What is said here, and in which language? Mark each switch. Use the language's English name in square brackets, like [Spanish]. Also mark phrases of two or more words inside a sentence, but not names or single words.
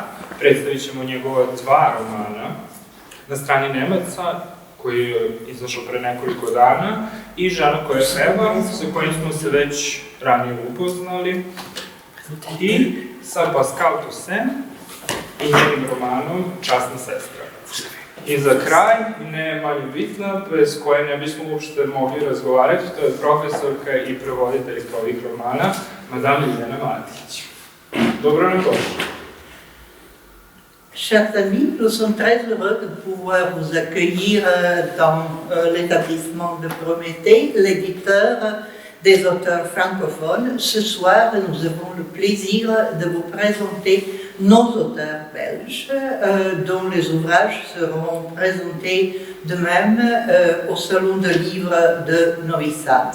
[Serbian] Predstavit ćemo njegova dva romana Na strani Nemaca, koji je izašao pre nekoliko dana, i Žena koja peva, sa kojim smo se već ranije upoznali, i sa Pascal Toussaint i njenim romanom Časna sestra. I za kraj, ne manje bitna, bez koje ne bismo uopšte mogli razgovarati, to je profesorka i prevoditeljka ovih romana, Madame Ljiljana Matić. Dobro nam došli. [French] Chers amis, nous sommes très heureux de pouvoir vous accueillir dans l'établissement de Prométhée, l'éditeur des auteurs francophones. Ce soir, nous avons le plaisir de vous présenter nos auteurs belges, dont les ouvrages seront présentés de même au Salon de livre de Novi Sad.